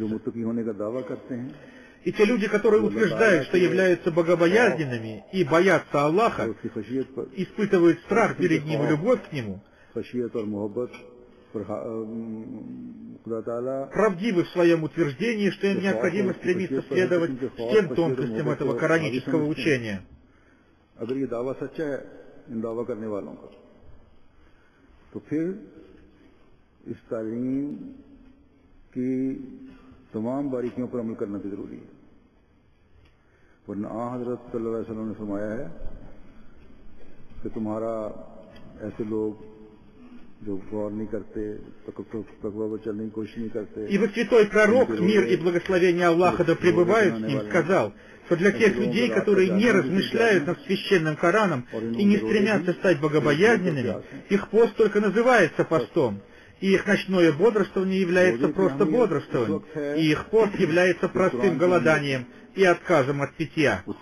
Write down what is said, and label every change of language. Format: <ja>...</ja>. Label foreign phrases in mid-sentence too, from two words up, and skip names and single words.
<ru>И те люди, которые утверждают, что являются богобоязненными и боятся Аллаха, испытывают страх перед Ним и любовь к Нему, правдивы в своем утверждении, что им необходимо стремиться следовать всем тонкостям этого коранического учения.</ru> <ur>اس تعلیم کی تمام باریکیوں پر عمل کرنا بھی ضروری ہے، ورنہ حضرت</ur> <ar>صلى الله عليه وسلم</ar> <ur>نے فرمایا ہے کہ تمہارا ایسے لوگ جو غور نہیں کرتے، تقویٰ پر چلنے کی کوشش نہیں کرتے.</ur> <ru>Ибо святой пророк, мир и благословение Аллаха да пребывают с ним, сказал, что для тех людей, которые не размышляют над священным Кораном и не стремятся стать богобоязненными, их пост только называется постом. И их ночное бодрствование является просто бодрствованием, и их пост является простым голоданием и отказом от питья.</ru>